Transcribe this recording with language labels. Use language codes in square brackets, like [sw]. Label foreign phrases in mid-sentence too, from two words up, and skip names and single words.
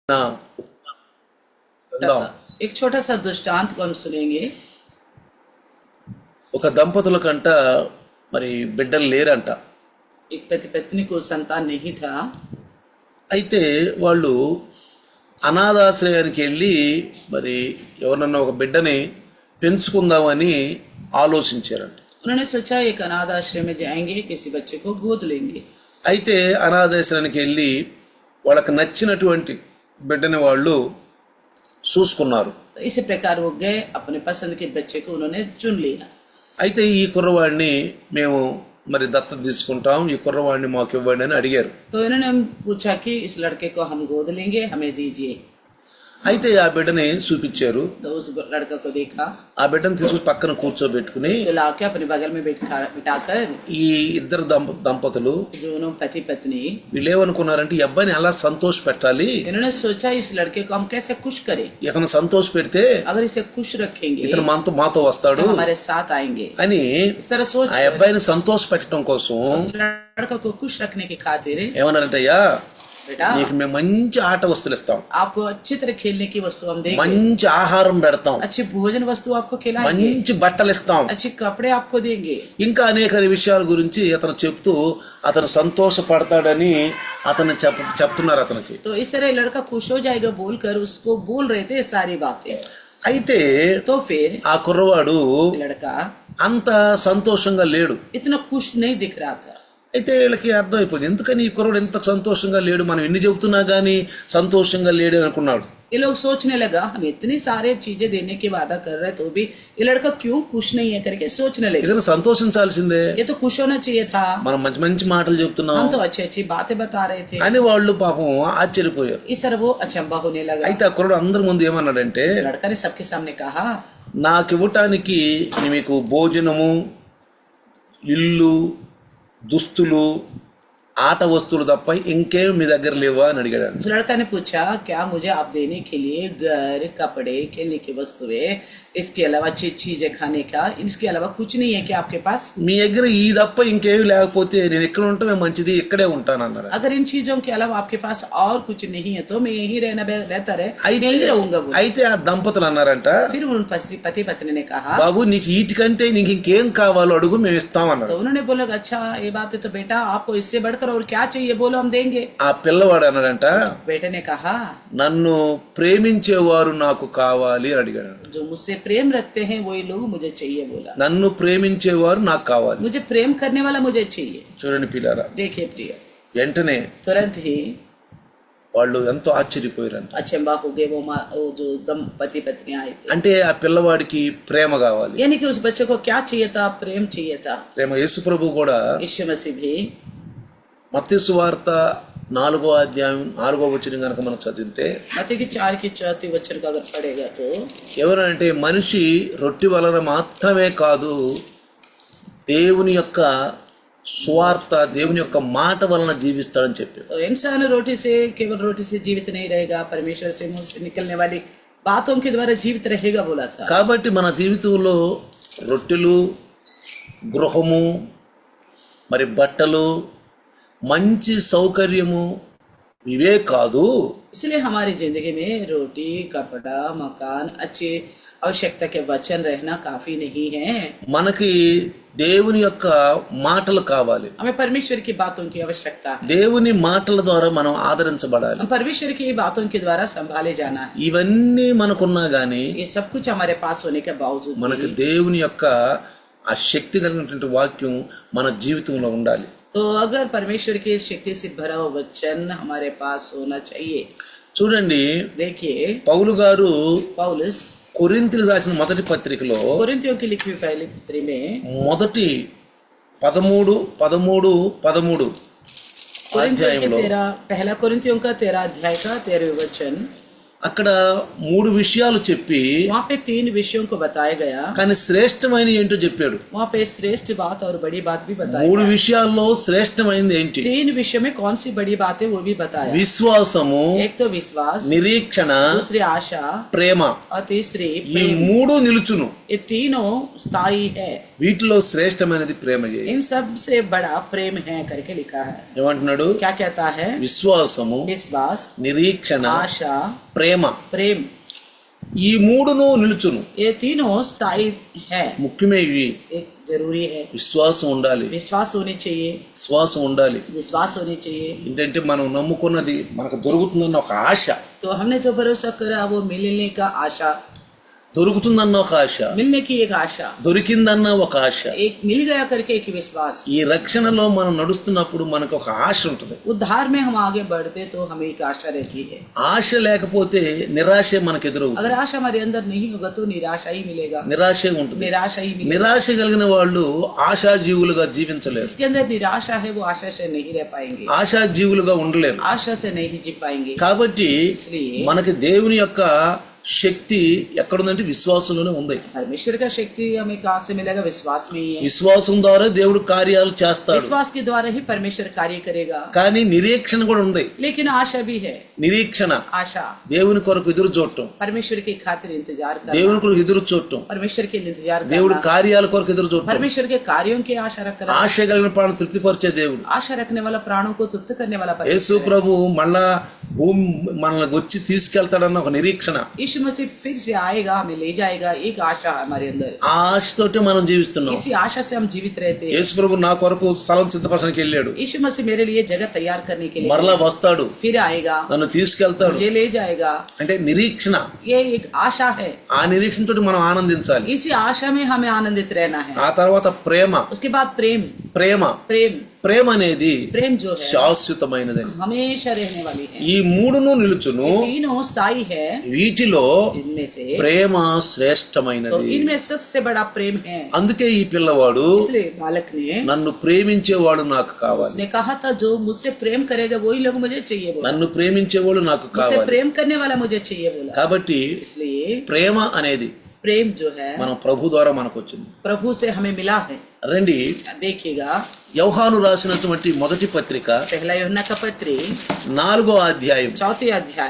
[hi] एक छोटा सा दृष्टांत को हम सुनेंगे। [te] ఒక దంపతుల కంట మరి బిడ్డలు లేరంట. [hi] एक पति पत्नी को संतान नहीं था। [te] అయితే వాళ్ళు అనాథాశ్రయానికి వెళ్ళి మరి ఎవరన్నా ఒక బిడ్డని పెంచుకుందామని ఆలోచించారంట. [hi] उन्होंने सोचा एक अनाथ आश्रय में जाएंगे, किसी बच्चे को गोद लेंगे। [te] అయితే అనాథాశ్రయానికి వెళ్ళి వాళ్ళకి నచ్చినటువంటి బిడ్డని వాళ్ళు చూసుకున్నారు. [hi] तो इसी प्रकार वो गए, अपने पसंद के बच्चे को उन्होंने चुन लिया। [te] అయితే ఈ కుర్రవాడిని మేము మరి దత్తత తీసుకుంటాం, ఈ కుర్రవాడిని మాకు ఇవ్వండి అని అడిగారు. [hi] तो इन्होंने पूछा कि इस लड़के को हम गोद लेंगे, हमें दीजिए। [te] అయితే ఆ బిడ్డని చూపించారు. [hi] तो उस लड़का को देखा, [te] ఆ బిడ్డను తీసుకుని పక్కన కూర్చోబెట్టుకుని [hi] उसको लाके अपने बगल में बिठाकर [te] ఈ ఇద్దరు దంపతులు [hi] जो उन्होंने पति पत्नी, [te] వీళ్ళు ఏమనుకున్నారంటే ఈ అబ్బాయిని ఎలా సంతోష పెట్టాలి, [hi] इन्होंने सोचा इस लड़के को हम कैसे खुश करें। [te] ఇతను సంతోష పెడితే [hi] अगर इसे खुश रखेंगे [te] ఇతను మాతో వస్తాడు [hi] तो हमारे साथ आएंगे। [te] అని [hi] इस तरह सोच [te] ఆ అబ్బాయిని సంతోష పెట్టడం కోసం [hi] उस लड़का को खुश रखने की खातिर [te] ఏమన్నారంటే, అయ్యా [hi] बेटा [te] నీకు మేము మంచి ఆట వస్తువులు ఇస్తాం, [hi] आपको अच्छी तरह खेलने की वस्तु हम देंगे, [te] మంచి ఆహారం పెడతాం, [hi] अच्छी भोजन वस्तु आपको खिलाएंगे, [te] మంచి బట్టలు ఇస్తాం, [hi] अच्छे कपड़े आपको देंगे। [te] ఇంకా అనేక విషయాల గురించి అతను చెప్తూ అతను సంతోషపడతాడని అతను చెప్తున్నారు అతనికి. [hi] तो इस तरह लड़का खुश हो जाएगा बोलकर उसको बोल रहे थे सारी बातें। [te] అయితే [hi] तो फिर [te] ఆ కుర్రవాడు [hi] लड़का [te] అంత సంతోషంగా లేడు. [hi] इतना खुश नहीं दिख रहा था। [te] అయితే వీళ్ళకి అర్థమైపోయింది, ఎందుకని ఈ కుర్రవాడు ఎంత సంతోషంగా లేడు, మనం ఎన్ని చెబుతున్నా గానీ సంతోషంగా లేడు అనుకున్నాడు. [hi] ये लोग सोचने लगा हम इतनी सारे चीजें देने की वादा कर रहे तो भी ये लड़का क्यों खुश नहीं है करके सोचने लगे। [te] ఇతను సంతోషించాల్సిందే, [hi] ये तो खुश होना चाहिए था, [te] మనం మంచి మంచి మాటలు చెప్తున్నాం [hi] हम तो अच्छी अच्छी बातें बता रहे थे। [te] అని వాళ్ళు పాపం ఆశ్చర్యపోయారు. [hi] इस तरह वो अचंभा होने लगा। [te] అయితే ఆ కుర్రాడు అందరి ముందు ఏమన్నాడంటే, [hi] इस लड़का ने सबके सामने कहा [te] నాకు ఇవ్వటానికి మీకు భోజనము, ఇల్లు, దుస్తులు, ఆట వస్తువులు తప్ప ఇంకేం మీ దగ్గర లేవా అని అడిగాడు. [hi] उस लड़का ने पूछा क्या मुझे आप देने के लिए घर, कपड़े, खेलने की वस्तुएं, इसके अलावा अच्छी चीजें खाने का, इसके अलावा कुछ नहीं है क्या आपके पास? [te] మీ దగ్గర ఈ తప్ప ఇంకేమి లేకపోతే నేను ఎక్కడ ఉంటామే మంచిది, ఇక్కడే ఉంటాను అన్నారు. [hi] अगर इन चीजों के अलावा आपके पास और कुछ नहीं है तो मैं यहीं रहना बेहतर है, मैं यहीं रहूंगा। [te] అయితే ఆ దంపతులు అన్నారంట, [hi] फिर उन पति पत्नी ने कहा [te] బాబు నీకు వీటికంటే నీకు ఇంకేం కావాలో అడుగు, మేము ఇస్తామన్నారు. [hi] तो उन्होंने बोला अच्छा ये बात है तो बेटा आपको इससे बढ़कर और क्या चाहिए बोलो हम देंगे। [te] ఆ పిల్లవాడు అన్నాడంట, [hi] बेटे ने कहा [te] నన్ను ప్రేమించేవారు నాకు కావాలి అని అడిగాడు. [hi] जो मुझसे प्रेम रखते हैं वही लोग मुझे चाहिए बोला। [te] నన్ను ప్రేమించేవారు నాకు కావాలి. [hi] मुझे प्रेम करने वाला मुझे चाहिए। [te] చూడండి పిల్లారా, [hi] देखिए प्रिय, [te] వెంటనే [hi] तुरंत ही [te] వాళ్ళు ఎంతో ఆశ్చర్యపోయారంట. [hi] अचंबा हो गए वो जो पति पत्नी आए थे। [te] అంటే ఆ పిల్లవాడికి ప్రేమ కావాలి. [hi] यानी कि उस बच्चे को क्या चाहिए था? प्रेम चाहिए था। [te] ప్రేమ. యేసు ప్రభు కూడా [hi] यीशु मसीह भी [te] మత్తయి సువార్త 4వ అధ్యాయం 4వ వచనం కనుక మనం చదివితే, [hi] मत्ती की 4 की 4 वचन का अगर पढ़ेगा तो [te] ఎవరంటే మనిషి రొట్టె వలన మాత్రమే కాదు దేవుని యొక్క స్వార్థ, దేవుని యొక్క మాట వలన జీవిస్తాడని చెప్పారు. [hi] तो इंसान रोटी से केवल रोटी से जीवित नहीं रहेगा, परमेश्वर से मुंह से निकलने वाली बातों के द्वारा जीवित रहेगा बोला था। [te] కాబట్టి మన జీవితంలో రొట్టెలు, గృహము, మరి బట్టలు, మంచి సౌకర్యము ఇవే కాదు, [hi] इसलिए हमारी जिंदगी में रोटी, कपड़ा, मकान, अच्छी आवश्यकता के वचन रहना काफी नहीं है। [te] మనకి దేవుని యొక్క మాటలు కావాలి. [hi] हमें परमेश्वर की बातों की आवश्यकता है। [te] దేవుని మాటల ద్వారా మనం ఆదరించబడాలి. [hi] हम परमेश्वर की बातों के द्वारा संभाले जाना है। [te] ఇవన్నీ మనకున్నా గానీ [hi] ये सब कुछ हमारे पास होने के बावजूद [te] మనకి దేవుని యొక్క ఆ శక్తి కలిగినటువంటి వాక్యం మన జీవితంలో ఉండాలి. [hi] तो अगर परमेश्वर की शक्ति से भरा हुआ वचन हमारे पास होना चाहिए। [te] చూడండి, [hi] देखिए [te] పౌలు गारू [hi] पौलुस [te] కొరింథీయులకు రాసిన మొదటి పత్రికలో [hi] कोरिन्थियों की लिखी हुई पहली पत्री में [te] మొదటి 13 అధ్యాయంలో [hi] पहला कोरिन्थियों का 13 अध्याय का 13 वचन, [te] అక్కడ 3 విషయాలు చెప్పి [hi] वहाँ पे 3 विषयों को बताया गया, [te] కానీ శ్రేష్టమైన ఏంటో చెప్పాడు. [hi] वहाँ पे श्रेष्ठ बात और बड़ी बात भी बताई। [te] 3 విషయాల్లో శ్రేష్టమైనది ఏంటి? [hi] 3 विषयों में कौन सी बड़ी बात है वो भी बताया। [te] విశ్వాసము, [hi] एक तो विश्वास, [te] నిరీక్షణ, [hi] दूसरी आशा [te] ప్రేమ. [hi] और तीसरी [te] ఈ 3 నిలుచును. [hi] ये तीनों स्थायी है। [te] వీటిలో శ్రేష్టమైనది ప్రేమ చేయి. [hi] इन सब से बड़ा प्रेम है करके लिखा है. [te] ఏమంటున్నాడు? [hi] क्या कहता है? [te] విశ్వాసము, [hi] विश्वास, [te] నిరీక్షణ, [hi] आशा, [te] ప్రేమ, [hi] प्रेम, [te] ఈ మూడును నిలుచును. [hi] ये तीनों स्थायी है. [te] ముఖ్యమే ఇవి. [hi] एक जरूरी है. [te] విశ్వాసం ఉండాలి, [hi] विश्वास होनी चाहिए. [te] విశ్వాసం ఉండాలి. [hi] विश्वास होनी चाहिए. [te] ఏంటంటే మనం నమ్ముకున్నది మనకు దొరుకుతుందన్న ఒక ఆశ, [hi] तो हमने जो भरोसा करा वो मिलने का आशा, [te] దొరుకుతుందన్న ఒక ఆశ, [hi] मिलने की एक आशा, [te] దొరికిందన్న ఒక ఆశ. [hi] एक मिल गया करके एक विश्वास. [te] ఈ రక్షణలో మనం నడుస్తున్నప్పుడు మనకు ఒక ఆశ ఉంటుంది. [hi] उद्धार में हम आगे बढ़ते तो हमें एक आशा रहती है. [te] ఆశ లేకపోతే నిరాశే మనకు ఎదురవుతుంది. [hi] अगर आशा हमारे अंदर नहीं होगा तो निराशा ही मिलेगा. [te] నిరాశే ఉంటుంది. [hi] निराशा ही मिलेगा. [te] నిరాశ కలిగిన వాళ్ళు ఆశాజీవులుగా జీవించలేరు. [hi] जिसके अंदर निराशा है वो आशा से नहीं रह पाएंगे, [te] ఆశాజీవులుగా ఉండలేరు. [hi] आशा से नहीं जी पाएंगे. [te] కాబట్టి [hi] इसलिए [te] మనకి దేవుని యొక్క శక్తి ఎక్కడుందంటే విశ్వాసంలోనే ఉంది. [hi] परमेश्वर का शक्ति हमें कहाँ से मिलेगा? विश्वास में ही है. [te] విశ్వాసం ద్వారా దేవుడు కార్యాలు చేస్తాడు. [hi] विश्वास के द्वारा ही परमेश्वर कार्य करेगा. [te] కానీ నిరీక్షణ కూడా ఉంది. [hi] लेकिन आशा भी है. [te] నిరీక్షణ [hi] आशा [te] దేవుని కొరకు ఎదురు చూడటం, [hi] परमेश्वर की खातिर इंतजार करना, [te] దేవుని కొరకు ఎదురు చూడటం, [hi] परमेश्वर के लिए इंतजार [te] దేవుడు [hi] करना, [te] కార్యాల కొరకు ఎదురు చూడటం. [hi] परमेश्वर के कार्यों की आशा रखना, [te] ఆశ కలిగిన ప్రాణం తృప్తిపరిచే దేవుడు. [hi] आशा रखने वाला प्राणों को तृप्त करने वाला [te] యేసు [hi] परमेश्वर है. [te] ప్రభు మళ్ళా భూమి మనల్ని వచ్చి తీసుకెళ్తాడన్న ఒక నిరీక్షణ, [hi] यीशु मसीह फिर से आएगा, हमें ले जाएगा, एक आशा है हमारे अंदर. [te] ఆ ఆశతోటే మనం జీవిస్తున్నాం. [hi] इसी आशा से हम जीवित रहते हैं. [te] యేసు ప్రభు నా కొరకు స్థలం సిద్ధపరచడానికి వెళ్ళాడు, [hi] यीशु मसीह मेरे लिए जगह तैयार करने के लिए [te] మరలా వస్తాడు, [hi] फिर आएगा, [te] నన్ను తీసుకెళ్తాడు. [hi] मुझे ले जाएगा. [te] అంటే నిరీక్షణ. [hi] ये एक आशा है. [te] ఆ నిరీక్షణతో మనం ఆనందించాలి. [hi] इसी आशा में हमें आनंदित रहना है. [te] ఆ తర్వాత ప్రేమ. [hi] उसके बाद प्रेम. [te] ప్రేమ [hi] प्रेम [te] ప్రేమ అనేది [hi] प्रेम जो है [te] శాశ్వతమైనదని. [hi] हमेशा रहने वाली है. [te] ఈ మూడును నిలుచును. [hi] ये तीनों स्थायी है. [te] వీటిలో [hi] इनमें से [te] ప్రేమ [hi] तो [te] శ్రేష్టమైనది. [hi] इनमें सबसे बड़ा प्रेम है. [te] అందుకే ఈ పిల్లవాడు [hi] इसलिए बालक ने [te] నన్ను ప్రేమించేవాడు నాకు కావాలి, [hi] उसने कहा था जो मुझसे प्रेम करेगा वही लोग मुझे चाहिए बोला. [te] నన్ను ప్రేమించేవాడు నాకు [hi] मुझसे [te] కావాలి. [hi] प्रेम करने वाला मुझे चाहिए बोला. [te] కాబట్టి [hi] इसलिए [te] ప్రేమ అనేది [hi] प्रेम जो है [te] మనం ప్రభు ద్వారా మనకు వచ్చింది. [hi] प्रभु से हमें मिला है. [te] రండి, [hi] देखिएगा [te] యోహాను రాసినటువంటి మొదటి పత్రిక [hi] पहला यूहन्ना का पत्री [te] 4వ అధ్యాయం. [hi] 4 अध्याय,